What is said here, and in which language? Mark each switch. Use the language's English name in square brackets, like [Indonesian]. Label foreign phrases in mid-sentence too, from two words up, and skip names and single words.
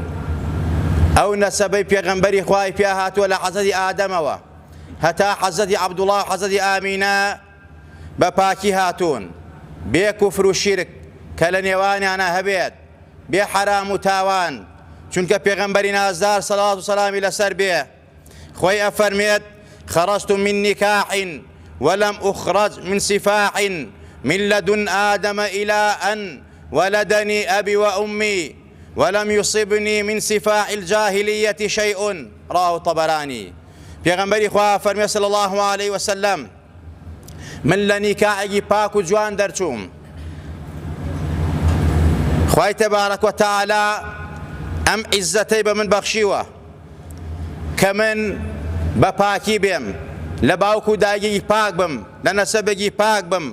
[Central Kurdish] ئەو نەسەبەی پێغەمبەری خوای پێ هاتووە لە حەزەتی ئادەمەوە هەتا حەزەتی عەبدوڵڵا و حەزەتی ئامینە بە پاکی هاتوون، بێ کوفر و شیرک کە لە نێوانیانە هەبێت، بێ حرام و تاوان. چونکە پێغەمبەری نازدار سەڵات و سەلامی لەسەر بێ خۆی ئەفەرمێت: [Arabic] خەرەجت من نکاح ولم أخرج من سفاح من لدن آدم إلى أن ولدني أبي وأمي ولم يصبني من سفاح الجاهلية شيء. رواه الطبراني. [Central Kurdish] پێغەمبەری خوا فەرمێ [Arabic] صلی الله عليه وسلم: [Central Kurdish] من لە نیکاحێکی پاک و جوان دەرچووم. خوای تەبارەک و تەعالا ئەم عیززەتەی بە من بەخشیوە کە من بە پاکی بێم، لە باوک و دایکی پاک بم، لە نەسەبێکی پاک بم.